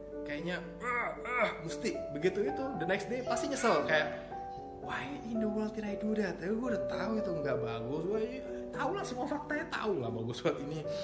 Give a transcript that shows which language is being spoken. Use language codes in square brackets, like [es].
[id] Kayaknya mesti begitu itu. [en] The next day [id] pasti nyesel kayak [en] why in the world did I do that? [id] Tapi gue udah tahu itu nggak bagus. Gue tahu lah semua faktanya, tahu nggak bagus buat ini.